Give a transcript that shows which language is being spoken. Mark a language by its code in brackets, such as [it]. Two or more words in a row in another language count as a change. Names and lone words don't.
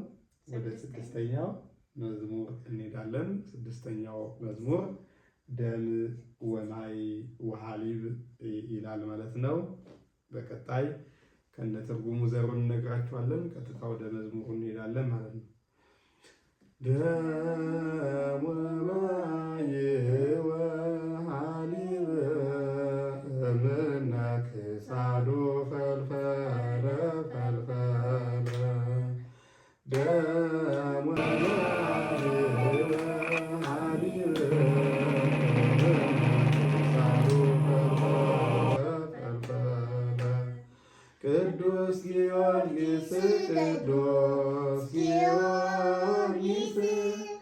[am] ወደ ስድስተኛው መዝሙር እንሄዳለን። ስድስተኛው መዝሙር [gez] ደም ወማይ ወሃሊብ [am] ይላል ማለት ነው። በቀጣይ ከነ ትርጉሙ ዘሩን እነግራችኋለን። ቀጥታ ወደ መዝሙሩ እንሄዳለን ማለት ነው። [gez] ደም ወማይ ወሃሊብ እምነ ክሳዱ ፈልፈለ ፈልፈለ ደም ወማይ ወሃሊብ ቅዱስ ጊዮርጊስ ቅዱስ ጊዮርጊስ